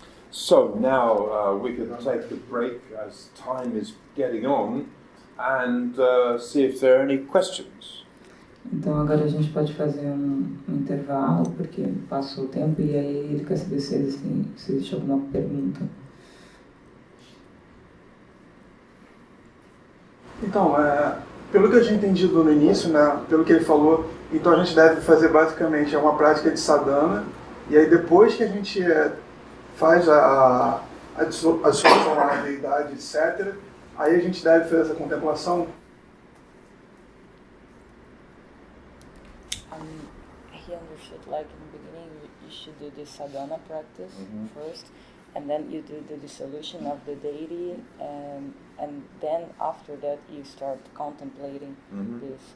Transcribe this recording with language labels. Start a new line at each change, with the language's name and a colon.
English: So now we can take a break as time is getting on and see if there are any questions.
Portuguese: Então agora a gente pode fazer um intervalo, porque passou o tempo e aí ele quer saber se existe alguma pergunta. Então, pelo que eu tinha entendido no início, né, pelo que ele falou, então a gente deve fazer basicamente uma prática de sadhana, e aí depois que a gente faz a dissolução à deidade, etc., aí a gente deve fazer essa contemplação.
English: He understood, like in the beginning, you should do the sadhana practice first, and then you do the dissolution of the deity, and then after that you start contemplating this.